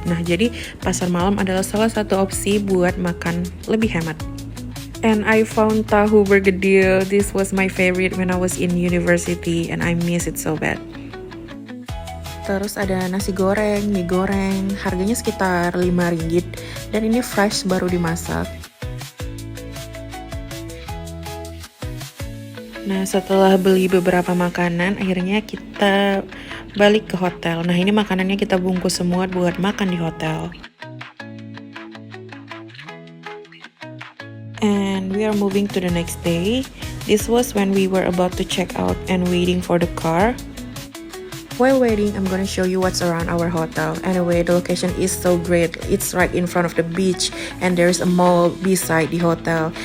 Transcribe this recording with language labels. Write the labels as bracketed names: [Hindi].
[Indonesian] Nah, jadi pasar malam adalah salah satu opsi buat makan lebih hemat. [English] And I found tahu bergedil. This was my favorite when I was in university and I miss it so bad. [Indonesian] Terus ada nasi goreng, mie goreng, harganya sekitar 5 ringgit dan ini fresh baru dimasak. Nah, setelah beli beberapa makanan, akhirnya kita balik ke hotel. Nah, ini makanannya kita bungkus semua buat makan di hotel. [English] And we are moving to the next day. This was when we were about to check out and waiting for the car. While waiting, I'm gonna show you what's around our hotel. Anyway, the location is so great. It's right in front of the beach, and there's a mall beside the hotel.